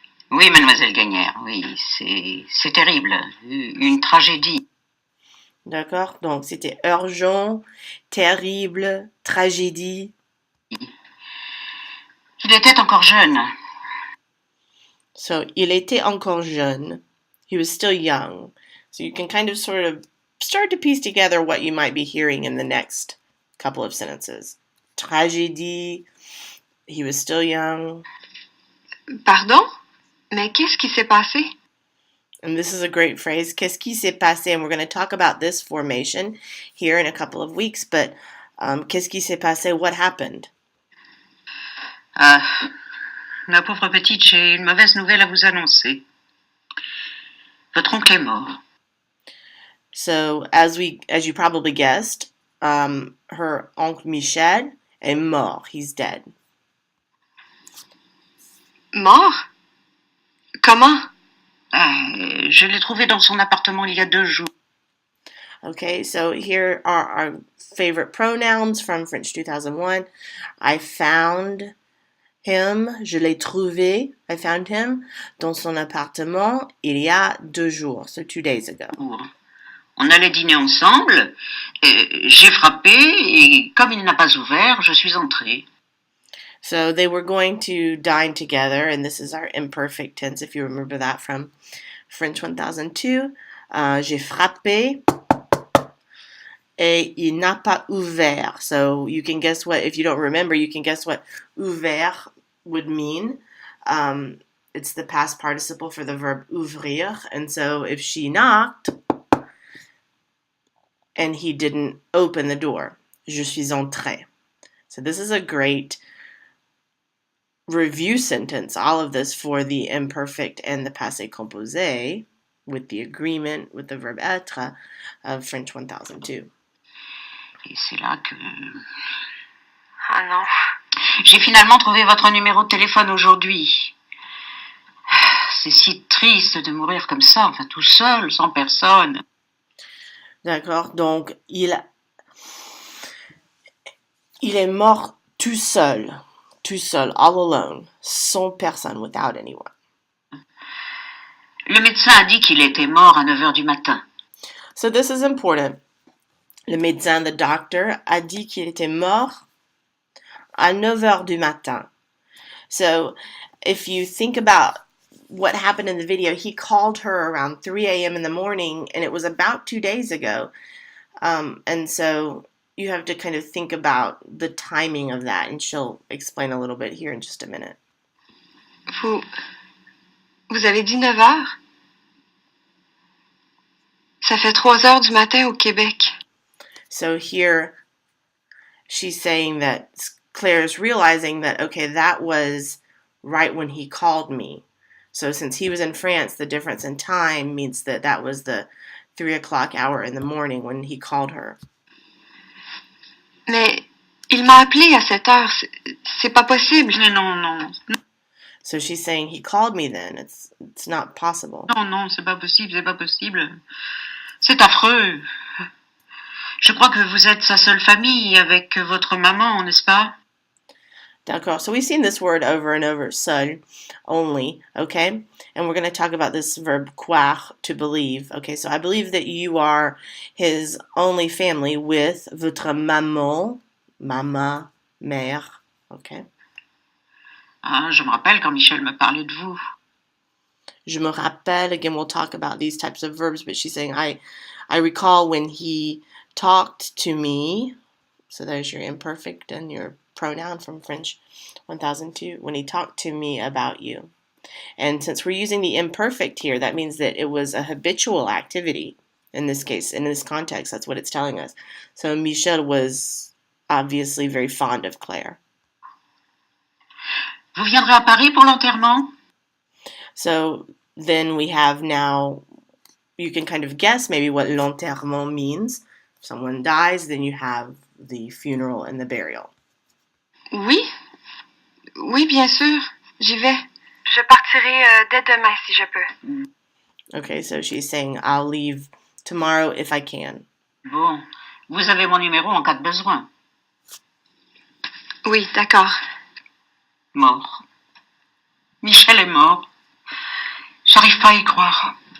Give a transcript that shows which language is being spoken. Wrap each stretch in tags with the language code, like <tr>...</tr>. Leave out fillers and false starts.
<fr>Oui, mademoiselle Gagnère, oui, c'est terrible. Une tragédie. D'accord? Donc, c'était urgent, terrible, tragédie. Il était encore jeune. So, il était encore jeune.</fr> <en>He was still young. So you can kind of sort of start to piece together what you might be hearing in the next couple of sentences. Tragédie, he was still young.</en> <fr>Pardon? Mais qu'est-ce qui s'est passé?</fr> <en>And this is a great phrase.</en> <fr>Qu'est-ce qui s'est passé?</fr> <en>And we're going to talk about this formation here in a couple of weeks.</en> <fr>But qu'est-ce qui s'est passé?</fr> <en>What happened?</en> <fr>Ma pauvre petite, j'ai une mauvaise nouvelle à vous annoncer. Votre oncle est mort.</fr> <en>So, as you probably guessed, her oncle Michel</en> <fr>est mort.</fr> <en>He's dead.</en> <fr>Mort? Comment? Je l'ai trouvé dans son appartement il y a 2 jours.</fr> <en>Okay, so here are our favorite pronouns from French 2001. I found him,</en> <fr>je l'ai trouvé,</fr> <en>I found him,</en> <fr>dans son appartement il y a 2 jours,</fr> <en>so 2 days ago.</en> <fr>On allait dîner ensemble, j'ai frappé et comme il n'a pas ouvert, je suis entrée.</fr> <en>So they were going to dine together, and this is our imperfect tense, if you remember that from French 1002.</en> <fr>J'ai frappé, et il n'a pas ouvert.</fr> <en>So you can guess what, if you don't remember, you can guess what ouvert would mean. It's the past participle for the verb ouvrir, and so if she knocked, and he didn't open the door,</en> <fr>je suis entrée.</fr> <en>So this is a great review sentence, all of this for the imperfect and the passé composé with the agreement with the verb être of French 1002.</en> <fr>Et c'est là que... Ah non. J'ai finalement trouvé votre numéro de téléphone aujourd'hui. C'est si triste de mourir comme ça, enfin tout seul, sans personne. D'accord, donc il est mort tout seul,</fr> <en>all alone,</en> <fr>sans personne,</fr> <en>without anyone.</en> <fr>Le médecin a dit qu'il était mort à 9 heures du matin.</fr> <en>So this is important.</en> <fr>Le médecin,</fr> <en>the doctor,</en> <fr>a dit qu'il était mort à 9 heures du matin.</fr> <en>So if you think about what happened in the video, he called her around 3 a.m. in the morning, and it was about 2 days ago. And so you have to kind of think about the timing of that, and she'll explain a little bit here in just a minute.</en> <fr>Vous avez dit 9 heures? Ça fait 3 heures du matin au Québec.</fr> <en>So here she's saying that Claire's realizing that, okay, that was right when he called me. So since he was in France, the difference in time means that that was the 3 o'clock hour in the morning when he called her.</en> <fr>Mais il m'a appelé à cette heure. C'est pas possible. Mais non.</fr> <en>So she's saying he called me then. It's not possible.</en> <fr>Non, c'est pas possible. C'est affreux. Je crois que vous êtes sa seule famille avec votre maman, n'est-ce pas? D'accord.</fr> <en>So we've seen this word over and over, seul, only, okay? And we're going to talk about this verb croire, to believe. Okay, so I believe that you are his only family with</en> <fr>votre maman,</fr> <en>mama, mère, okay? Je me rappelle quand Michel me parlait de vous.</en> <fr>Je me rappelle,</fr> <en>again, we'll talk about these types of verbs, but she's saying, I recall when he talked to me, so there's your imperfect and your pronoun from French 1002, when he talked to me about you. And since we're using the imperfect here, that means that it was a habitual activity in this case, in this context, that's what it's telling us. So Michel was obviously very fond of Claire.</en> <fr>Vous viendrez à Paris pour l'enterrement?</fr> <en>So then we have now, you can kind of guess maybe what l'enterrement means. If someone dies, then you have the funeral and the burial.</en> <fr>Oui, bien sûr, j'y vais. Je partirai dès demain si je peux.</fr> <en>Okay, so she's saying, I'll leave tomorrow if I can.</en> <fr>Bon, vous avez mon numéro en cas de besoin. Oui, d'accord. Mort. Michel est mort. J'arrive pas à y croire.</fr>